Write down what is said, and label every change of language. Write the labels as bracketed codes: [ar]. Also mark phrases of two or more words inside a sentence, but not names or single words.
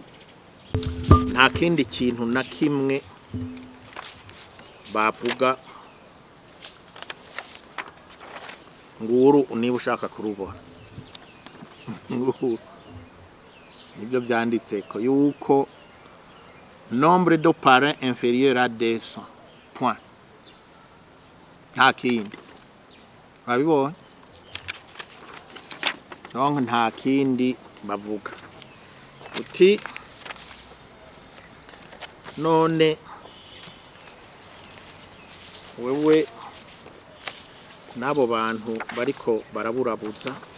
[rn] nta kindi kintu na kimwe bavuga nguru niba ushaka kurubona nibyo byanditse ko yuko [fr] nombre de parents inférieur à 200 point [rn] nta kindi babibona nta kindi bavuga uti none wewe nabo bantu bariko baraburabuza